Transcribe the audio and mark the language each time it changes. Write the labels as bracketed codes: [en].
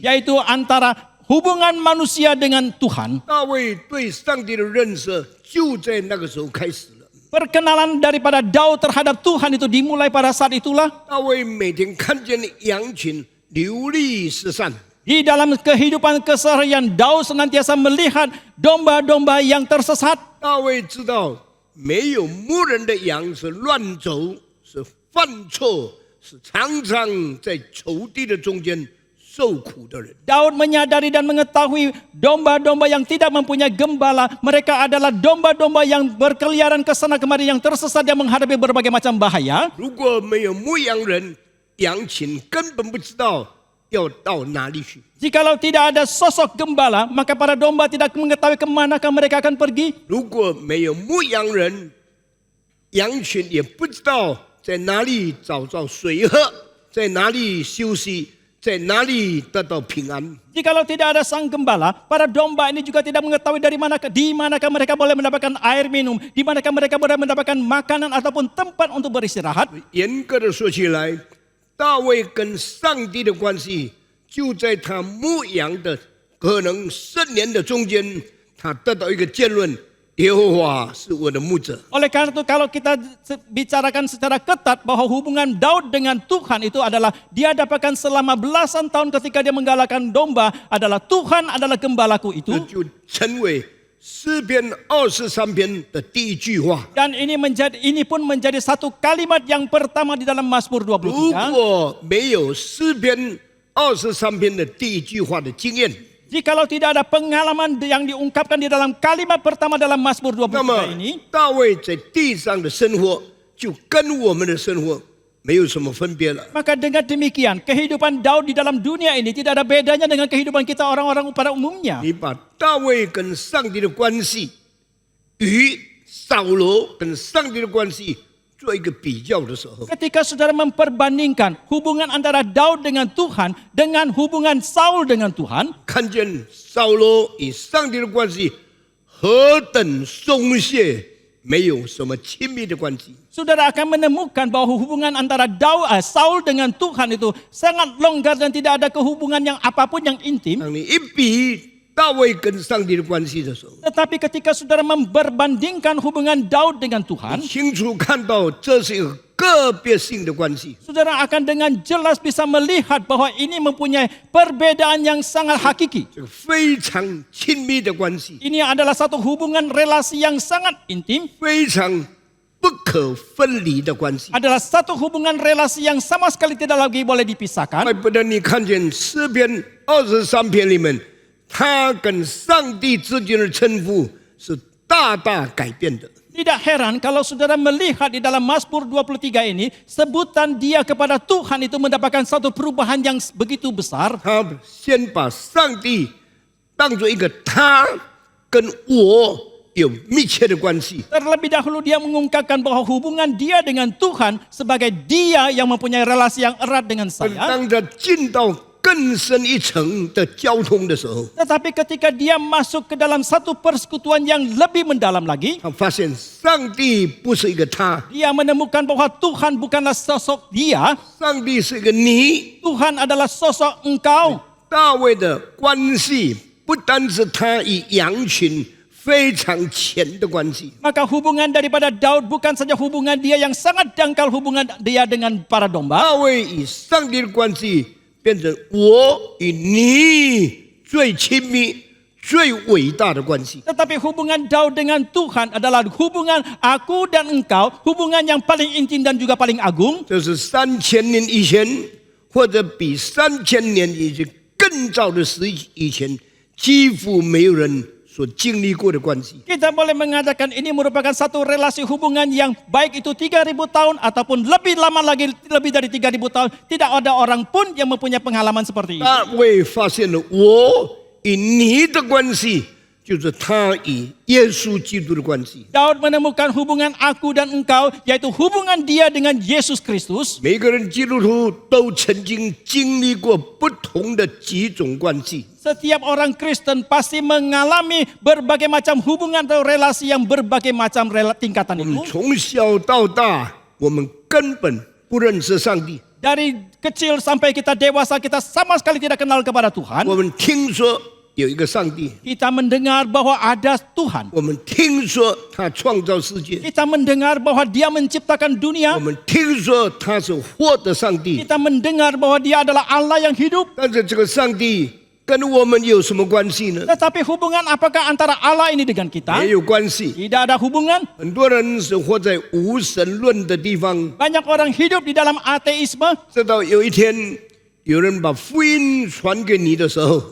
[id] yaitu antara hubungan manusia dengan Tuhan. [zh] 大卫对上帝的认识就在那个时候开始了。 [id] Perkenalan daripada Daud terhadap Tuhan itu dimulai pada saat itulah. [zh] 大卫每天看见羊群流离失散， [id] Di dalam kehidupan keseharian, Daud senantiasa melihat domba-domba yang tersesat. [zh] 大卫知道没有牧人的羊是乱走，是犯错，是常常在仇敌的中间受苦的人。 [id] Daud menyadari dan mengetahui domba-domba yang tidak mempunyai gembala, mereka adalah domba-domba yang berkeliaran ke sana kemari, yang tersesat, yang menghadapi berbagai macam bahaya. [zh] 如果没有牧羊人，羊群根本不知道要到哪里去。 [id] Jikalau tidak ada sosok gembala, maka para domba tidak mengetahui kemanakah mereka akan pergi. [zh] 如果没有牧羊人，羊群也不知道在哪里找到水喝，在哪里休息，在哪里得到平安。 [id] Jikalau tidak ada sang gembala, para domba ini juga tidak mengetahui di manakah mereka boleh mendapatkan air minum, di manakah mereka boleh mendapatkan makanan ataupun tempat untuk beristirahat. [zh] 严格的说起来，大卫跟上帝的关系就在他牧羊的可能10年的中间，他得到一个结论：耶和华是我的牧者。 [id] Oleh karena itu kalau kita bicarakan secara ketat bahwa hubungan Daud dengan Tuhan itu adalah dia dapatkan selama belasan tahun ketika dia menggalakkan domba adalah Tuhan adalah gembalaku [zh] 这 [id] itu. [zh] 就成为诗篇23篇的第一句话。 [id] Dan ini pun menjadi satu kalimat yang pertama di dalam Mazmur [zh] 如 [id] 23. [zh] 果没有诗篇23篇的第一句话的经验， [id] Jikalau tidak ada pengalaman yang diungkapkan di dalam kalimat pertama dalam Mazmur [zh] 那么 [id] 23 ini, [zh] 大卫在地上的生活就跟我们的生活没有什么分别了。 [id] maka dengan demikian kehidupan Daud di dalam dunia ini tidak ada bedanya dengan kehidupan kita orang-orang pada umumnya. [zh] 你把大卫跟上帝的关系与扫罗跟上帝的关系做一个比较的时候， [id] Ketika saudara memperbandingkan hubungan antara Daud dengan Tuhan dengan hubungan Saul dengan Tuhan, [zh] 看见扫罗与上帝的关系何等松懈，没有什么亲密的关系。 [id] saudara akan menemukan bahwa hubungan antara Saul dengan Tuhan itu sangat longgar dan tidak ada kehubungan yang apapun yang intim. [zh] 当你一比大卫跟上帝的关系的时候， [id] Tetapi ketika saudara memperbandingkan hubungan Daud dengan Tuhan, [zh] 清楚看到这是一个个别性的关系。 [id] saudara akan dengan jelas bisa melihat bahwa ini mempunyai perbedaan yang sangat hakiki. [zh] 这个非常亲密的关系， [id] Ini adalah satu hubungan relasi yang sangat intim, [zh] 非常不可分离的关系。 [id] adalah satu hubungan relasi yang sama sekali tidak lagi boleh dipisahkan. [zh] 怪不得你看见诗篇23篇里面，他跟上帝之间的称呼是大大改变的。 [id] Tidak heran kalau saudara melihat di dalam Mazmur 23 ini, sebutan dia kepada Tuhan itu mendapatkan satu perubahan yang begitu besar. [zh] 他先把上帝当作一个他跟我有密切的关系， [id] Terlebih dahulu dia mengungkapkan bahwa hubungan dia dengan Tuhan sebagai dia yang mempunyai relasi yang erat dengan [zh] 但 [id] saya. [zh] 当他进到更深一层的交通的时候， [id] Tetapi ketika dia masuk ke dalam satu persekutuan yang lebih mendalam lagi, [zh] 他发现上帝不是一个他， [id] dia menemukan bahwa Tuhan bukanlah sosok dia, [zh] 上帝是一个你。 [id] Tuhan adalah sosok engkau. [zh] 大卫的关系不单是他与羊群非常浅的关系， [id] Maka hubungan daripada Daud bukan saja hubungan dia yang sangat dangkal hubungan dia dengan para domba. [zh] 大卫与上帝的关系变成我与你最亲密、最伟大的关系。 [id] Tetapi hubungan Daud dengan Tuhan adalah hubungan aku dan engkau, hubungan yang paling intim dan juga paling agung. [zh] 这是3000年以前，或者比3000年以前更早的时以前，几乎没有人所经历过的关系。 [id] Kita boleh mengatakan ini merupakan satu relasi hubungan yang baik itu 3000 tahun ataupun lebih lama lagi, lebih dari 3000 tahun. Tidak ada orang pun yang mempunyai pengalaman seperti ini. [zh] 大卫发现了我与你的关系，就是他与耶稣基督的关系。 [id] Daud menemukan hubungan aku dan engkau, yaitu hubungan dia dengan Yesus Kristus. [zh] 每个人基督徒都曾经经历过不同的几种关系。 [id] Setiap orang Kristen pasti mengalami berbagai macam hubungan atau relasi yang berbagai macam tingkatan [zh] 我们 [id] itu. [zh] 从小到大，我们根本不认识上帝。 [id] Dari kecil sampai kita dewasa, kita sama sekali tidak kenal kepada Tuhan. [zh] 我们听说有一个上帝， [id] Kita mendengar bahwa ada Tuhan. [zh] 我们听说他创造世界， [id] Kita mendengar bahwa dia menciptakan dunia. [zh] 们听说他是活的上帝。 [id] Kita mendengar bahwa dia adalah Allah yang hidup. [zh] 但是这个上帝跟我们有什么关系呢？ [id] Tetapi hubungan apakah antara Allah ini dengan kita? [zh] 没有关系。 [id] Tidak ada hubungan. [zh] 很多人是活在无神论的地方， [id] Banyak orang hidup di dalam ateisme. [zh] 直到有一天有人把福音传给你的时候，